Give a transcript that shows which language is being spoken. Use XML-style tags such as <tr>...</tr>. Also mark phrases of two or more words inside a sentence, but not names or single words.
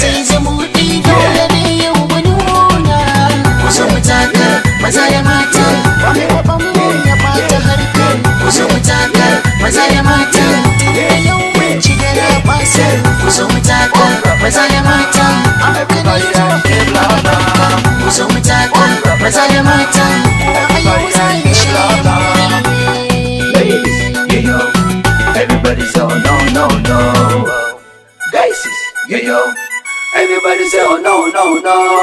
<ha>sai zumuɗi, dole ne yau mu nuna. Ku zo mu taka, maza da mata, ba mai kwaɓan mu ya ɓata harkar. Ku zo mu taka, maza da mata, tunda yau mun ci garabasa. Ku zo mu taka, maza da mata, abokanai zo ku yi mana barka. Ku zo mu taka, maza da mata, kowa a yau za ya sha.</ha> <en>Ladies, yeah, yo, everybody say, "Oh, no, no, no." Guys, yeah, yo, everybody say, "Oh, no, no, no."</en>